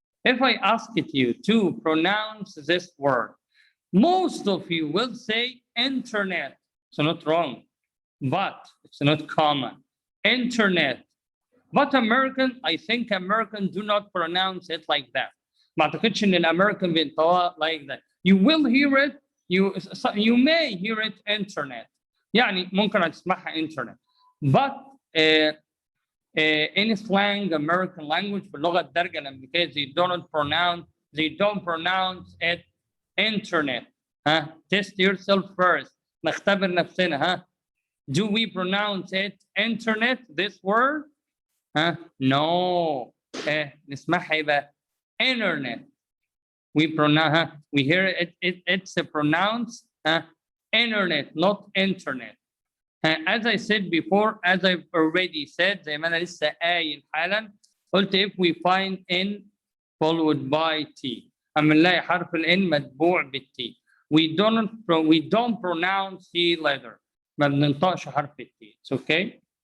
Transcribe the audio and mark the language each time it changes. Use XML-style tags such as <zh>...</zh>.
<en>If I asked you to pronounce this word, most of you will say internet. It's not wrong, but it's not common. Internet. But American, I think Americans do not pronounce it like that.</en> <ar>ما أعتقدش إن الأمريكان بينطقوها</ar> <en>like that. You will hear it. You may hear it internet.</en> <ar>يعني ممكن هتسمعها internet.</ar> <en>But in slang American language</en> <ar>باللغة الدارجة الأمريكية</ar> <en>they don't pronounce it internet. Test yourself first.</en> <ar>نختبر نفسنا.</ar> <en>Do we pronounce it internet, this word? No.</en> <ar>نسمعها يبقى internet.</ar> <en>We hear it's pronounced internet, not internet. As I said before, as I've already said،</en> <ar>زي ما أنا لسه قايل حالا، قلت</ar> <en>if we find N followed by T،</en> <ar>أما نلاقي حرف ال N متبوع بالT،</ar> <en>we don't pronounce T letter،</en> <ar>ما بننطقش حرف الT.</ar> <en>It's okay.</en>